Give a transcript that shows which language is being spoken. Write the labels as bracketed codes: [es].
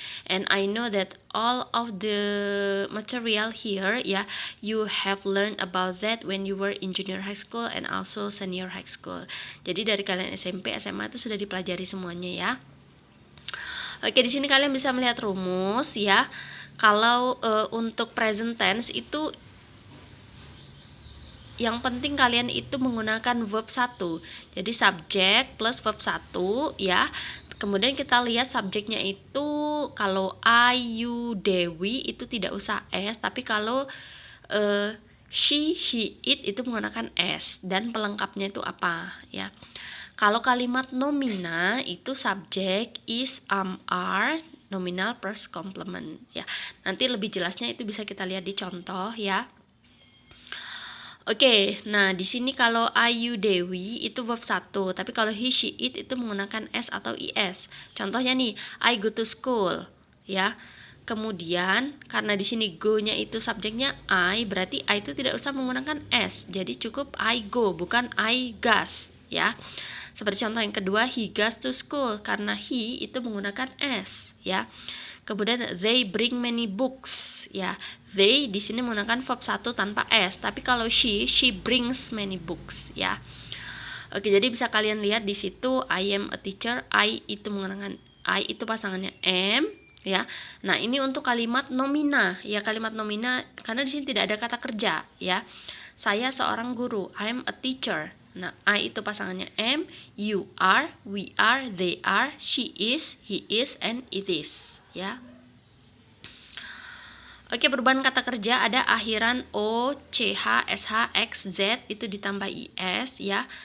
[en] And I know that all of the material here you have learned about that when you were in junior high school and also senior high school. [id] Jadi dari kalian SMP, SMA itu sudah dipelajari semuanya ya. Oke, di sini kalian bisa melihat rumus ya. Kalau untuk present tense itu yang penting kalian itu menggunakan verb 1. Jadi subject plus verb 1 ya. Kemudian kita lihat subjeknya itu kalau Ayu Dewi itu tidak usah S, tapi kalau she, he, it itu menggunakan S, dan pelengkapnya itu apa ya. Kalau kalimat nomina itu subjek is, are, nominal plus complement ya. Nanti lebih jelasnya itu bisa kita lihat di contoh ya. Oke, nah di sini kalau Ayu Dewi itu verb 1, tapi kalau he, she, it itu menggunakan S atau IS. [en] Contohnya nih, I go to school, ya. [id] Kemudian karena di sini go-nya itu subjeknya I, berarti I itu tidak usah menggunakan S. Jadi cukup I go, bukan I goes, ya. Seperti contoh yang kedua, he goes to school, karena he itu menggunakan S, ya. [en] Kemudian they bring many books ya. [id] They di sini menggunakan verb 1 tanpa S, tapi kalau she brings many books ya. Oke, jadi bisa kalian lihat di situ I am a teacher, I itu menggunakan I itu pasangannya am ya. Nah, ini untuk kalimat nomina ya, kalimat nomina karena di sini tidak ada kata kerja ya. [en] Saya seorang guru, I am a teacher. Nah, I itu pasangannya am, you are, we are, they are, she is, he is, and it is ya. [id] Oke, perubahan kata kerja ada akhiran O, CH, SH, X, Z itu ditambah IS ya.